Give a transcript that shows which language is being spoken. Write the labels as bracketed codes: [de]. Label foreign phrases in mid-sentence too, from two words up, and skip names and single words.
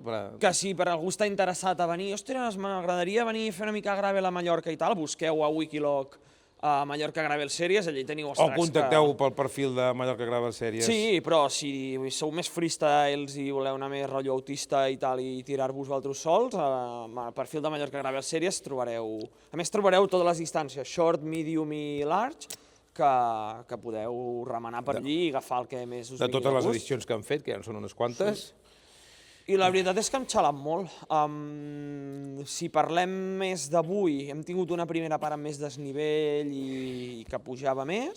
[ca] Que si per algú està interessat a venir, ostres, m'agradaria venir a fer una mica gravel a Mallorca i tal, busqueu a Wikilog a Mallorca Gravel Series, allà hi teniu els tracks. O contacteu pel perfil de Mallorca Gravel Series. Sí, però si sou més freestyles i voleu anar més rotllo autista i tal i tirar-vos vosaltres sols, al perfil de Mallorca Gravel Series trobareu... A més, trobareu totes les distàncies, [en] short, medium i large, [ca] que podeu remenar per allí i agafar el que més us vingui de gust. De totes les edicions que han fet, que ja en són unes quantes. I la veritat és que hem xalat molt. Si parlem més d'avui, hem tingut una primera part amb més desnivell i que pujava més.